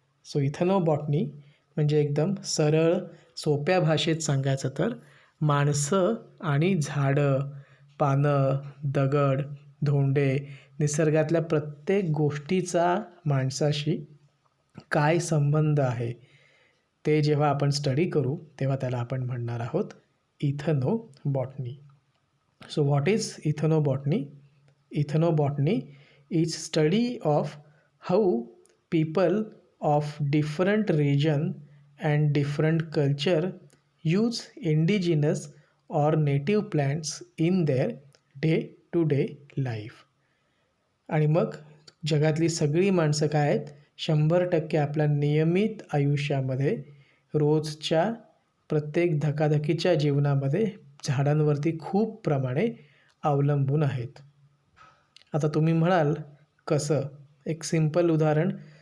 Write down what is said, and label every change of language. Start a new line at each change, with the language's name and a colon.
Marathi: So इथनोबॉटनी म्हणजे एकदम सरळ सोप्या भाषेत सांगायचं तर माणसं आणि झाडं, पानं, दगड, धोंडे, निसर्गातल्या प्रत्येक गोष्टीचा माणसाशी काय संबंध आहे ते जेव्हा आपण स्टडी करू तेव्हा त्याला आपण म्हणणार आहोत इथनोबॉटनी.
English: So what is ethnobotany? Ethnobotany is study of how people of different region and different culture use indigenous or native plants in their day to day life.
Marathi: आणि मग जगातली सगळी माणसं काय आहेत, 100% आपल्या नियमित आयुष्यामध्ये रोजच्या प्रत्येक धकाधकीच्या जीवनामध्ये झाडांवरती खूप प्रमाणे अवलंबून आहेत. आता तुम्ही म्हणाल कसं? एक सिंपल उदाहरण